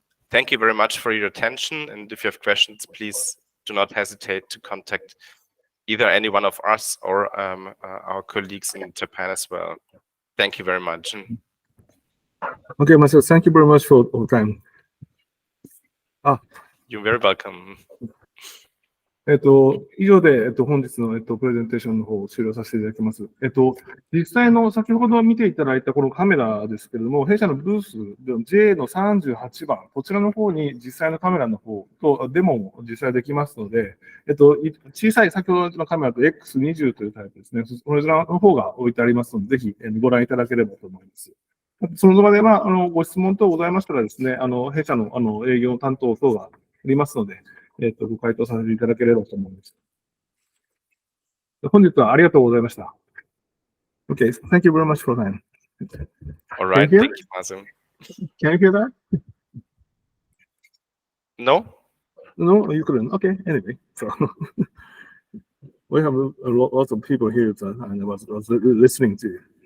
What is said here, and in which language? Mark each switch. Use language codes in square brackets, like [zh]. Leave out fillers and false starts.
[en] Thank you very much for your attention. And if you have questions, please do not hesitate to contact either any one of us or our colleagues in Japan as well. Thank you very much. Okay, Marcel, thank you very much for your time. You're very welcome. [ja] 以上で、本日の、プレゼンテーションの方を終了させていただきます。実際の先ほど見ていただいたこのカメラですけれども、弊社のブースで J の38番、こちらの方に実際のカメラの方とデモも実際できますので、小さい先ほどのカメラと X20 というタイプですね、こちらの方が置いてありますので、ぜひご覧いただければと思います。その場では、ご質問等ございましたらですね、弊社の営業担当等がありますので、ご回答させていただければと思います。本日はありがとうございました。 [en] Okay, thank you very much for time. All right, thank you, Mazen. Can you hear that? No? No, you couldn't. Okay, anyway, so we have lots of people here and I was listening to you.